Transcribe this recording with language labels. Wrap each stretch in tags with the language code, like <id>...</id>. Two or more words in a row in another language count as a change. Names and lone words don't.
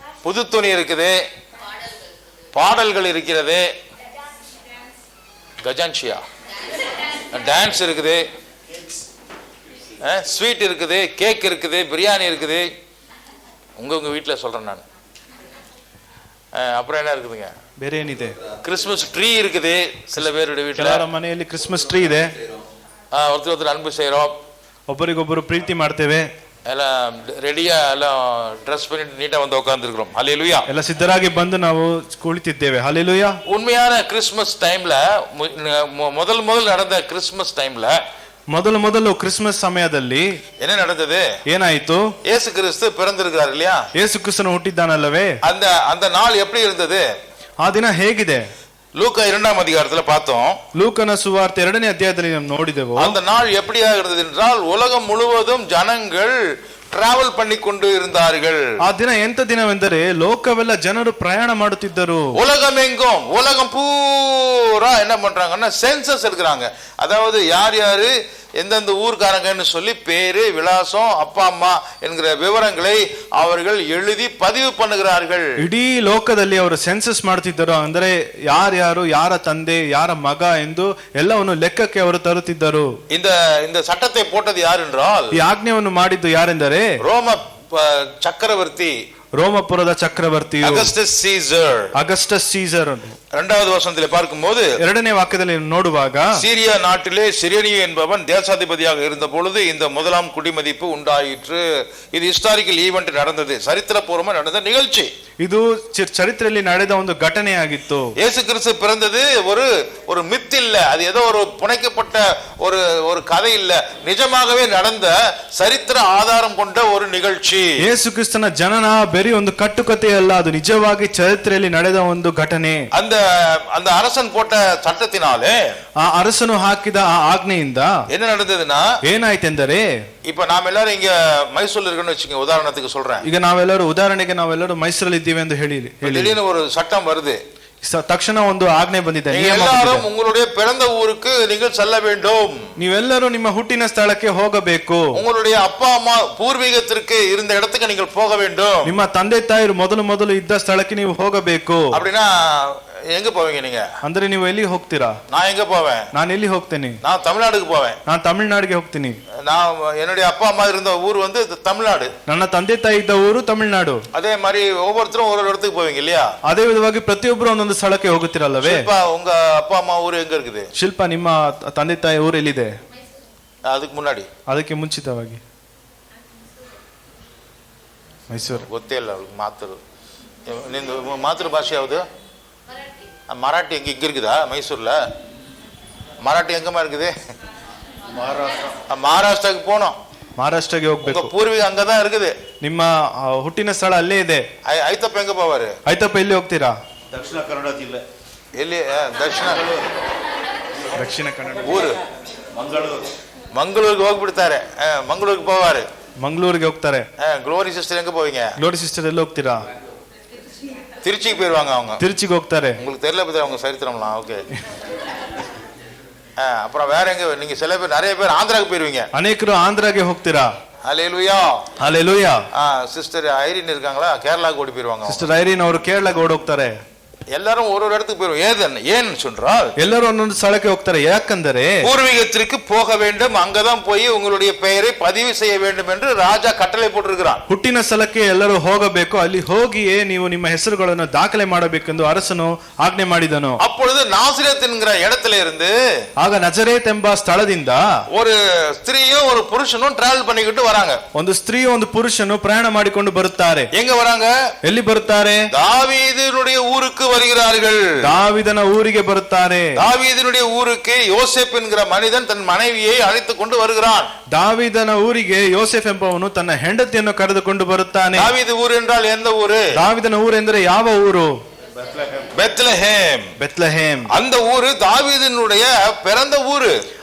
<ta>புது துணி இருக்குது, பாடல்கள் இருக்கிறது, கஜான்ஷியா டான்ஸ் இருக்குது, ஸ்வீட் இருக்குது, கேக் இருக்குது, பிரியாணி இருக்குது. உங்க வீட்டில் சொல்றேன் நான். அப்புறம் என்ன இருக்குதுங்க?</ta> <kn>ಬೇರೆ ಏನಿದೆ?</kn> <en>Christmas tree</en> <ta>இருக்குது. சில பேருடைய வீட்டில்,</ta> <kn>ಕೆಲವರ ಮನೆಯಲ್ಲಿ</kn> <en>Christmas tree</en> <kn>ಇದೆ.</kn> <ta>ஒருத்தர் அன்பு செய்கிறோம்,</ta> <kn>ಒಬ್ಬರಿಗೊಬ್ಬರು ಪ್ರೀತಿ ಮಾಡ್ತೇವೆ,</kn> <ta>எல்லாம் ரெடியா எல்லாம் ட்ரெஸ் பண்ணிட்டு நீட்டா வந்து உட்கார்ந்துருக்கிறோம். ஹல்லேலூயா.</ta> <kn>ಎಲ್ಲ ಸಿದ್ಧರಾಗಿ ಬಂದು ನಾವು ಕುಳಿತಿದ್ದೇವೆ. ಹಲ್ಲೆಲೂಯಾ.</kn> <ta>உண்மையான</ta> <en>Christmas timeல,</en> <ta>முதல் நடந்த</ta> <en>Christmas timeல,</en> <kn>ಮೊದಲು ಕ್ರಿಸ್ಮಸ್ ಸಮಯದಲ್ಲಿ</kn> <ta>என்ன நடந்தது?</ta> <kn>ಏನಾಯಿತು?</kn> <ta>இயேசு கிறிஸ்து பிறந்திருக்கிறார் இல்லையா?</ta> <kn>ಯೇಸು ಕ್ರಿಸ್ತನು ಹುಟ್ಟಿದ್ದಾನಲ್ಲವೇ?</kn> <ta>அந்த நாள் எப்படி இருந்தது?</ta> <kn>ಆ ದಿನ ಹೇಗಿದೆ?</kn> <ta>லூக்கா 2ஆம் அதிகாரத்துல பார்த்தோம்.</ta> <kn>ಲೂಕನ ಸುವಾರ್ತೆ 2ನೇ ಅಧ್ಯಾಯದಲ್ಲಿ ನಾವು ನೋಡಿದೆವು.</kn> <ta>அந்த நாள் எப்படியா இருந்தது என்றால், உலகம் முழுவதும் ஜனங்கள் டிராவல் பண்ணி கொண்டு இருந்தார்கள்.</ta> <kn>ಆ ದಿನ ಎಂತ ದಿನವೆಂದರೆ ಲೋಕವೆಲ್ಲ ಜನರು ಪ್ರಯಾಣ ಮಾಡುತ್ತಿದ್ದರು.</kn> <ta>உலகமெங்கும், உலகம் பூரா என்ன பண்றாங்கன்னா சென்சஸ் எடுக்கிறாங்க. அதாவது யார் யாரு எந்தெந்த ஊர்காரங்கன்னு சொல்லி பேரு, விலாசம், அப்பா அம்மா என்கிற விவரங்களை அவர்கள் எழுதி பதிவு பண்ணுகிறார்கள்.</ta> <kn>ಇಡೀ ಲೋಕದಲ್ಲಿ ಅವರು ಸೆನ್ಸಸ್ ಮಾಡುತ್ತಿದ್ದರು. ಅಂದರೆ ಯಾರ್ಯಾರು, ಯಾರ ತಂದೆ, ಯಾರ ಮಗ ಎಂದು ಎಲ್ಲವನ್ನು ಲೆಕ್ಕಕ್ಕೆ ಅವರು ತರುತ್ತಿದ್ದರು.</kn> <ta>இந்த சட்டத்தை போட்டது யார் என்றால்,</ta> <kn>ಈ ಆಜ್ಞೆಯನ್ನು ಮಾಡಿದ್ದು ಯಾರೆಂದರೆ</kn> <ta>ரோம சக்கரவர்த்தி,</ta> <kn>ರೋಮಪುರದ ಚಕ್ರವರ್ತಿಯು ಅಗಸ್ಟಸ್ ಸೀಸರ್.</kn> <ta>2வது வசனத்திலே பார்க்கும்போது,</ta> <kn>2ನೇ ವಾಕ್ಯದಲ್ಲಿ ನೋಡುವಾಗ,</kn> <ta>சீரியா நாட்டிலே சிரேனியு என்பவன் தேசாதிபதியாக இருந்த பொழுது இந்த முதலாம் குடிமதிப்பு உண்டாயிற்று. இது</ta> <en>historical event</en> <ta>நடந்தது, சரித்திரபூர்வமா நடந்த நிகழ்ச்சி.</ta> <kn>ಇದು ಚರಿತ್ರೆಯಲ್ಲಿ ನಡೆದ ಒಂದು ಘಟನೆಯಾಗಿತ್ತು.</kn> <ta>இயேசு கிறிஸ்து பிறந்தது ஒரு மித் இல்ல, அது ஏதோ ஒரு புனைக்கப்பட்ட ஒரு கதை இல்ல, நிஜமாகவே நடந்த சரித்திர ஆதாரம் கொண்ட ஒரு நிகழ்ச்சி.</ta> <kn>ಯೇಸು ಕ್ರಿಸ್ತನ ಜನನ ಬೇರೆ ಒಂದು ಕಟ್ಟುಕತೆಯಲ್ಲ, ಅದು ನಿಜವಾಗಿ ಚರಿತ್ರೆಯಲ್ಲಿ ನಡೆದ ಒಂದು ಘಟನೆ.</kn> <ta>அந்த அரசன் போட்ட சட்டத்தினாலே,</ta> <kn>ಆ ಅರಸನು ಹಾಕಿದ ಆ ಆಜ್ಞೆಯಿಂದ</kn> <ta>என்ன நடந்ததுன்னா,</ta> <kn>ಏನಾಯ್ತೆಂದರೆ,</kn> <ta>இப்ப நாம எல்லாரும் இங்க மைசூர்ல இருக்கோம்னு வச்சுக்கோங்க, உதாரணத்துக்கு சொல்றேன்.</ta> <kn>ಈಗ ನಾವೆಲ್ಲರೂ ಉದಾಹರಣೆಗೆ ನಾವೆಲ್ಲರೂ ಮೈಸೂರಲ್ಲಿ ಇದ್ದೀವಿ ಎಂದು ಹೇಳಿ,</kn> <ta>திடீர்னு ஒரு சட்டம் வருது,</ta> <kn>ತಕ್ಷಣ ಒಂದು ಆಜ್ಞೆ ಬಂದಿದೆ,</kn> <ta>எல்லாரும் உங்களுடைய பிறந்த ஊருக்கு நீங்கள் செல்ல வேண்டும்,</ta> <kn>ನೀವೆಲ್ಲರೂ ನಿಮ್ಮ ಹುಟ್ಟಿನ ಸ್ಥಳಕ್ಕೆ ಹೋಗಬೇಕು,</kn> <ta>உங்களுடைய அப்பா அம்மா பூர்வீகத்திற்கு இருந்த இடத்துக்கு நீங்கள் போக வேண்டும்,</ta> <kn>ನಿಮ್ಮ ತಂದೆ ತಾಯಿರು ಮೊದಲು ಇದ್ದ ಸ್ಥಳಕ್ಕೆ ನೀವು ಹೋಗಬೇಕು.</kn> <ta>அப்படின்னா எங்க போவீங்க நீங்க?</ta> <kn>ಅಂದ್ರೆ ನೀವು ಎಲ್ಲಿ ಹೋಗ್ತೀರಾ?</kn> <ta>நான் எங்க போவேன்?</ta> <kn>ನಾನು ಎಲ್ಲಿ ಹೋಗ್ತೇನೆ?</kn> <ta>நான் தமிழ்நாடுக்கு போவேன்.</ta> <kn>ನಾನು ತಮಿಳುನಾಡಿಗೆ ಹೋಗ್ತೀನಿ.</kn> <ta>நான் என்னுடைய அப்பா அம்மா இருந்த ஊர் வந்து தமிழ்நாடு,</ta> <kn>ನನ್ನ ತಂದೆ ತಾಯಿ ಇದ್ದ ಊರು ತಮಿಳುನಾಡು.</kn> <ta>அதே மாதிரி ஒவ்வொருத்தரும் ஒரு இடத்துக்கு போவீங்க இல்லையா?</ta> <kn>ಅದೇ ವಿಧವಾಗಿ ಪ್ರತಿಯೊಬ್ಬರು ಒಂದೊಂದು ಸ್ಥಳಕ್ಕೆ ಹೋಗುತ್ತಿರಲ್ಲವೇ?</kn> <ta>ಶಿಲ್ಪ, ಉங்க அப்பா அம்மா ஊர் எங்க இருக்குது?</ta> <kn>ಶಿಲ್ಪ, ನಿಮ್ಮ ತಂದೆ ತಾಯಿ ಊರು ಎಲ್ಲಿದೆ? ಅದಕ್ಕೆ ಮುನ್ನಾಡಿ, ಅದಕ್ಕೆ ಮುಂಚಿತವಾಗಿ ಮೈಸೂರು. ಗೊತ್ತೇ ಇಲ್ಲ ಅವ್ರಿಗೆ ಮಾತೃ. ನಿಂದು ಮಾತೃ ಭಾಷೆ ಯಾವುದು?</kn> <ta>மராட்டி எங்க இங்க இருக்குதா? மைசூர்ல மராட்டி எங்கம்மா இருக்குது? மகாராஷ்டிராக்கு போனோம்.</ta> <kn>ಮಹಾರಾಷ್ಟ್ರಗೆ ಹೋಗ್ಬೇಕು.</kn> <ta>பூர்வீகம் அங்கதான் இருக்குது.</ta> <kn>ನಿಮ್ಮ ಹುಟ್ಟಿನ ಸ್ಥಳ ಅಲ್ಲೇ ಇದೆ.</kn> <ta>ಐತಪ್ಪ ಹೆಂಗ போவாரு?</ta> <kn>ಐತಪ್ಪ ಎಲ್ಲಿ ಹೋಗ್ತೀರಾ? ದಕ್ಷಿಣ ಕನ್ನಡ ಜಿಲ್ಲೆ. ಎಲ್ಲಿ? ದಕ್ಷಿಣ ಕನ್ನಡ ಊರು ಮಂಗಳೂರಿಗೆ ಹೋಗ್ಬಿಡ್ತಾರೆ.</kn> <ta>ಮಂಗಳೂರಿಗೆ போவாரு.</ta> <kn>ಮಂಗಳೂರಿಗೆ ಹೋಗ್ತಾರೆ.</kn> <ta>ಗ್ಲೋರಿ ಸಿಸ್ಟರ್ எங்க போவீங்க?</ta> <kn>ಗ್ಲೋರಿ ಸಿಸ್ಟರ್ ಎಲ್ಲಿ ಹೋಗ್ತೀರಾ?</kn> <ta>திருச்சிக்கு போயிருவாங்க அவங்க.</ta> <kn>திருச்சிக்கு ಹೋಗ್ತಾರೆ.</kn> <ta>உங்களுக்கு தெரியல பத்தி அவங்க சரித்திரம்லாம். ஓகே. அப்புறம் வேற எங்க? நீங்க சில பேர், நிறைய பேர் ஆந்திராக்கு போயிருவீங்க.</ta> <kn>ಅನೇಕರು ಆಂಧ್ರಗೆ ಹೋಗ್ತೀರಾ.</kn> <ta>ஹல்லேலூயா. ஹல்லேலூயா. சிஸ்டர் ஐரின் இருக்காங்களா, கேரளாக்கு ஓடி போயிருவாங்க.</ta> <kn>ಸಿಸ್ಟರ್ ಐರಿನ್ ಅವರು ಕೇರಳಕ್ಕೆ ಓಡಿ ಹೋಗ್ತಾರೆ.</kn> <ta>எல்லாரும் ஒரு இடத்துக்கு போயிருவோம். ஏன் சொன்னால்,</ta> <kn>ಎಲ್ಲರೂ ಒಂದೊಂದು ಸ್ಥಳಕ್ಕೆ ಹೋಗ್ತಾರೆ. ಯಾಕಂದರೆ</kn> <ta>பூர்வீகத்திற்கு போக வேண்டும், அங்கதான் போய் உங்களுடைய பெயரை பதிவு செய்ய வேண்டும் என்று ராஜா கட்டளை போட்டிருக்கிறான்.</ta> <kn>ಹುಟ್ಟಿನ ಸ್ಥಳಕ್ಕೆ ಎಲ್ಲರೂ ಹೋಗಬೇಕು, ಅಲ್ಲಿ ಹೋಗಿಯೇ ನೀವು ನಿಮ್ಮ ಹೆಸರುಗಳನ್ನು ದಾಖಲೆ ಮಾಡಬೇಕೆಂದು ಅರಸನು ಆಜ್ಞೆ ಮಾಡಿದನು.</kn> <ta>அப்பொழுது நாசரேத் என்கிற இடத்துல இருந்து,</ta> <kn>ಆಗ ನಜರೇತ್ ಎಂಬ ಸ್ಥಳದಿಂದ</kn> <ta>ஒரு ஸ்திரீயும் ஒரு புருஷனும் டிராவல் பண்ணிக்கிட்டு வராங்க.</ta> <kn>ಒಂದು ಸ್ತ್ರೀಯು ಒಂದು ಪುರುಷನು ಪ್ರಯಾಣ ಮಾಡಿಕೊಂಡು ಬರುತ್ತಾರೆ.</kn> <ta>எங்க வராங்க?</ta> <kn>ಎಲ್ಲಿ ಬರುತ್ತಾರೆ?</kn> <ta>தாவீதினுடைய ஊருக்கு வருகிறார்கள்.</ta> <kn>தாவீதನ ಊರಿಗೆ ಬರುತ್ತಾರೆ.</kn> <ta>தாவீதினுடைய ஊருக்கு யோசேப் என்கிற மனிதன் தன் மனைவியை அழைத்துக் கொண்டு வருகிறான்.</ta> <kn>தாவீದನ ಊರಿಗೆ ಯೋಸೇಫ್ ಎಂಬವನು ತನ್ನ ಹೆಂಡತಿಯನ್ನು ಕರೆದುಕೊಂಡು ಬರುತ್ತಾನೆ.</kn> <ta>தாவீது ஊர் என்றால் எந்த ஊரு?</ta> <kn>தாவೀದನ ಊರು ಎಂದರೆ ಯಾವ ಊರು?</kn> <ta>பெத்லஹேம். பெத்லஹேம். அந்த ஊரு தாவீதினுடைய பிறந்த ஊரு.</ta>